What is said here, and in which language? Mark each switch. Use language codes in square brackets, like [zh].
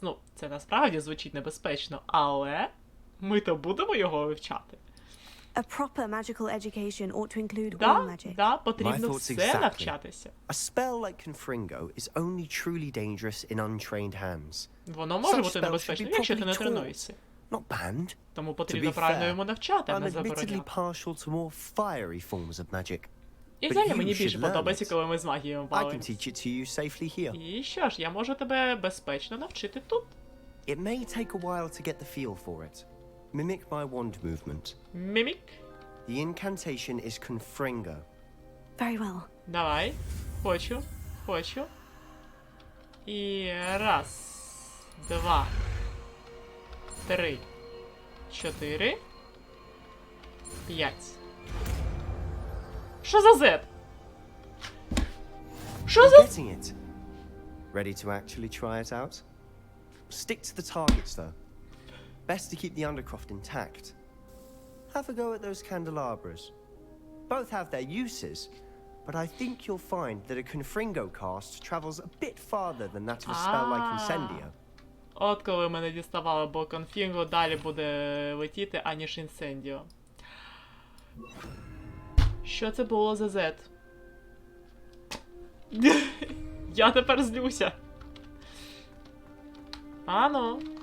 [uk] Ну, це насправді звучить небезпечно, але ми то будемо його вивчати. [en] A proper magical education ought to include all magic. [uk] Да, потрібно все навчатися. [en] A spell like Confringo is only truly dangerous in untrained hands. [uk] Воно може бути небезпечним, якщо ти не тренуєшся. [en] Not banned. [uk] Тому потрібно правильно йому навчати, а не [en] I'm admittedly [uk] забороняти. [en] partial to more fiery forms of magic. [uk] І взагалі мені більше подобається, коли ми з магією [en] I can teach it to you safely here. [uk] І що ж, я можу тебе безпечно навчити тут. [en] It may take a while to get the feel for it. Mimic my wand movement. Mimic? The incantation is Confringo. Very well. [uk] Давай. Хочу. І раз, два, три, чотири, п'ять. Що за Z? Що за... [en] Getting it? Ready to actually try it out? Stick to the targets, though. Best to keep the Undercroft intact. Have a go at those candelabras. Both have their uses, but I think you'll find that a Confringo cast travels a bit farther than that of a spell like Incendio. [uk] От коли мене діставало, бо Confringo далі буде летіти, аніж Incendio. Що це було за Z? Я тепер злюся. Ану.